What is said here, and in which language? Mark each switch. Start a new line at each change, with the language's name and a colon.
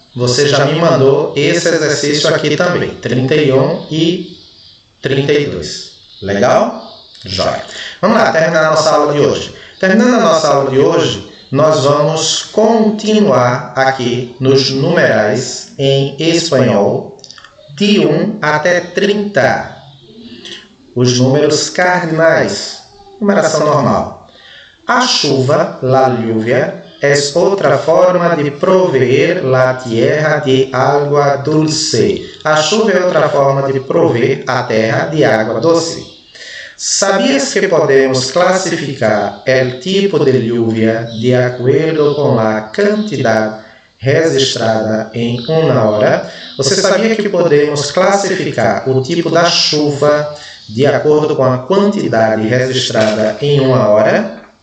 Portuguese: Você já me mandou esse exercício aqui também. 31 e 32. Legal? Jóia. Vamos lá, terminar a nossa aula de hoje. Terminando a nossa aula de hoje, nós vamos continuar aqui nos numerais em espanhol de 1 até 30. Os números cardinais. Numeração normal. A chuva,
Spanish: la lluvia, es otra forma de proveer la tierra de agua dulce.
Portuguese: A chuva é outra forma de prover a terra de água doce.
Spanish: ¿Sabías que podemos clasificar el tipo de lluvia de acuerdo con la cantidad registrada
Portuguese: em uma hora? Você sabia que podemos classificar o tipo da chuva de acordo com a quantidade registrada em uma hora?